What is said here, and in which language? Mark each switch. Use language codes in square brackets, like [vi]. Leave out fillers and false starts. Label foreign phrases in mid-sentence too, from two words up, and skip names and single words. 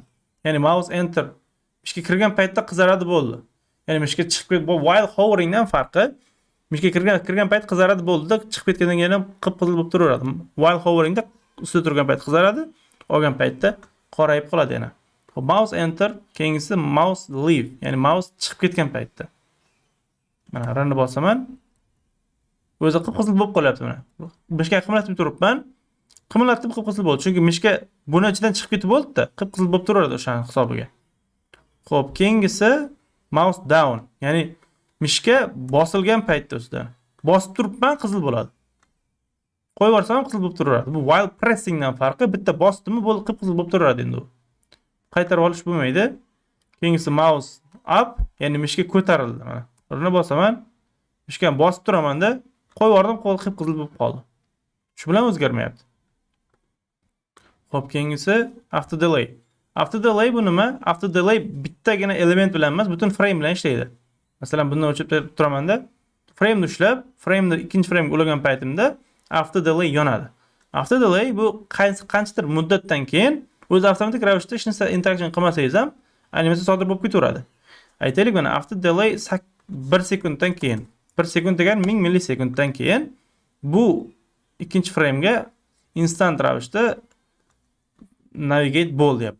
[uz] Ya'ni [en] mouse enter [uz] ishga kirgan paytda qizaradi bo'ldi. Ya'ni ishga chiqib bu [en] while hoveringdan [uz] farqi, ishga kirgan payt qizaradi bo'ldi-da, chiqib ketgandan keyin ham qip-qizil bo'lib turaveradi. [en] While hoveringda [uz] ustida turgan payt qizaradi, olgan paytda qorayib qoladi yana. Xo'p, [en] mouse enter, [uz] keyingisi [en] mouse leave, [uz] ya'ni mouse chiqib ketgan paytda. Mana runni bosaman. O'zi qip-qizil bo'lib qolyapti mana. Mishka qimlatib turibman. Qimlatib qip-qizil bo'ldi. Chunki mishka buni ichidan chiqib ketib bo'ldi-da, qip-qizil bo'lib turaveradi o'shaning hisobiga. Xo'p, keyingisi [en] mouse down, [uz] ya'ni mishka bosilgan paytda ustidan. Bosib turibman, qizil bo'ladi. Qo'yib yuborsam qizil bo'lib turaveradi. Bu [en] while pressing [uz] dan farqi, bitta bosdimmi bo'ldi, qip-qizil bo'lib turaveradi endi u. Qaytarib olish bo'lmaydi. Keyingisi [en] mouse up, [uz] ya'ni mishka ko'tarildi mana. Buni bosaman, mishkani bosib turaman-da, qo'yib yubordim, qo'l qip-qizil bo'lib qoldi. Shu bilan o'zgarmayapti. Xo'p, keyingisi [en] after delay. After delay [uz] bu nima? [en] After delay [uz] bittagina element bilan emas, butun frame bilan ishlaydi. Masalan, bundan o'chib turaman-da, frame ushlab, frame ikkinchi frame ga ulagan paytimda [en] after delay [uz] yonadi. [en] After delay [uz] bu qanchadir muddatdan keyin o'zi avtomatik ravishda hech narsa interaction qilmasangiz ham animatsiya sodir bo'lib ketaveradi. Aytaylik, mana [en] after delay [uz] 1 sekunddan keyin, 1 sekund degan 1000 millisekunddan keyin bu ikkinchi frame ga instant ravishda navigate bo'l deyapti.